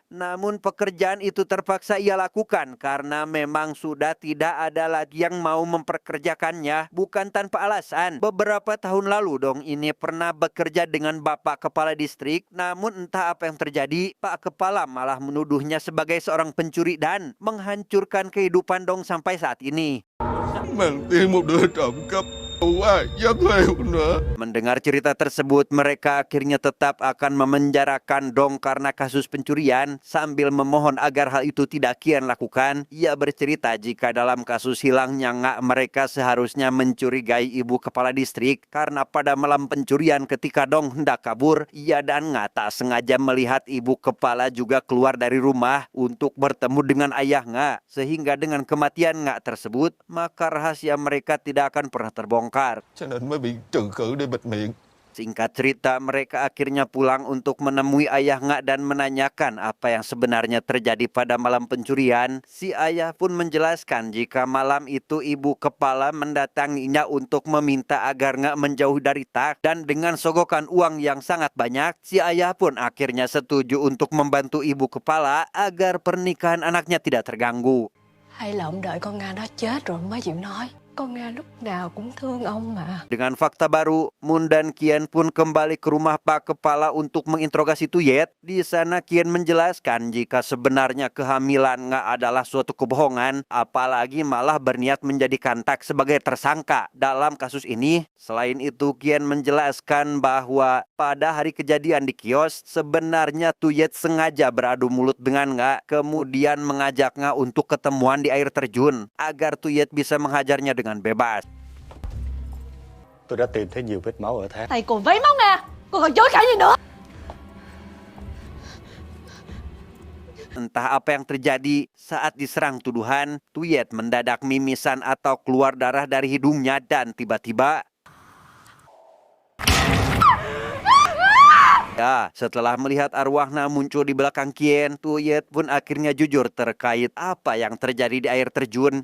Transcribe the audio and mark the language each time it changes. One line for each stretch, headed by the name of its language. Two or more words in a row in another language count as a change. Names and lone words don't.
Indonesian: Namun pekerjaan itu terpaksa ia lakukan karena memang sudah tidak ada lagi yang mau memperkerjakannya, bukan tanpa alasan. Beberapa tahun lalu Dong ini pernah bekerja dengan Bapak Kepala Distrik, namun entah apa yang terjadi, Pak Kepala malah menuduhnya sebagai seorang pencuri dan menghancurkan kehidupan Dong sampai saat ini.
Vietnamese: Mang tiếng một đứa trộm cắp quá rất lêu nữa.
Indonesian: Mendengar cerita tersebut, mereka akhirnya tetap akan memenjarakan Dong karena kasus pencurian sambil memohon agar hal itu tidak kian lakukan. Ia bercerita jika dalam kasus hilangnya Ngak, mereka seharusnya mencurigai ibu kepala distrik karena pada malam pencurian ketika Dong hendak kabur, ia dan Ngak tak sengaja melihat ibu kepala juga keluar dari rumah untuk bertemu dengan ayah Ngak. Sehingga dengan kematian Ngak tersebut, maka rahasia mereka tidak akan pernah terbongkar.
Vietnamese: Cho nên mới bị trừ khử để bịt miệng.
Indonesian: Singkat cerita, mereka akhirnya pulang untuk menemui ayah Ngak dan menanyakan apa yang sebenarnya terjadi pada malam pencurian. Si ayah pun menjelaskan jika malam itu ibu kepala mendatanginya untuk meminta agar Ngak menjauh dari Tak. Dan dengan sogokan uang yang sangat banyak, si ayah pun akhirnya setuju untuk membantu ibu kepala agar pernikahan anaknya tidak terganggu.
Vietnamese: Hay là ông đợi con Nga nó chết rồi mới chịu nói. Con Nga lúc nào cũng thương ông mà.
Indonesian: Dengan fakta baru, Mun dan Kian pun kembali ke rumah Pak Kepala untuk menginterogasi Tuyet. Di sana Kian menjelaskan jika sebenarnya kehamilan Ngak adalah suatu kebohongan, apalagi malah berniat menjadikan Tak sebagai tersangka dalam kasus ini. Selain itu, Kian menjelaskan bahwa pada hari kejadian di kios, sebenarnya Tuyet sengaja beradu mulut dengan Ngak, kemudian mengajak Ngak untuk ketemuan di air terjun agar Tuyet bisa menghajarnya dengan bebas.
Vietnamese: Tôi đã tìm thấy nhiều vết máu ở thác. Thầy còn vấy máu Nga, còn chối cãi gì nữa.
Indonesian: Entah apa yang terjadi saat diserang tuduhan, Tuyet mendadak mimisan atau keluar darah dari hidungnya dan tiba-tiba setelah melihat arwahnya muncul di belakang Kian, Tuyet pun akhirnya jujur terkait apa yang terjadi di air terjun.